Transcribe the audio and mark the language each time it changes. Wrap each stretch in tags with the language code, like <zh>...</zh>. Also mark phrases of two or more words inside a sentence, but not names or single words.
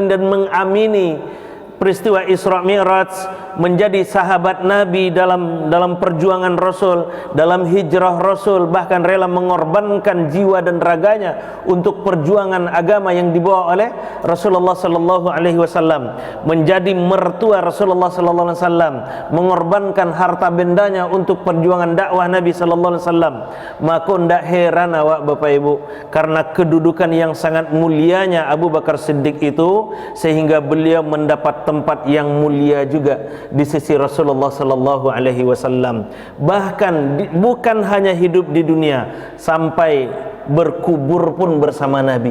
<id>dan mengamini peristiwa Isra Mi'raj, menjadi sahabat Nabi dalam perjuangan Rasul, dalam hijrah Rasul, bahkan rela mengorbankan jiwa dan raganya untuk perjuangan agama yang dibawa oleh Rasulullah</id> <ar>sallallahu alaihi wasallam,</ar> <id>menjadi mertua Rasulullah</id> <ar>sallallahu alaihi wasallam,</ar> <id>mengorbankan harta bendanya untuk perjuangan dakwah Nabi</id> <ar>sallallahu alaihi wasallam.</ar> <id>Maka ndak heran awak Bapak Ibu, karena kedudukan yang sangat mulianya Abu Bakar Siddiq itu, sehingga beliau mendapat tempat yang mulia juga di sisi Rasulullah</id> <ar>sallallahu alaihi wasallam.</ar> <id>Bahkan bukan hanya hidup di dunia, sampai berkubur pun bersama Nabi.</id>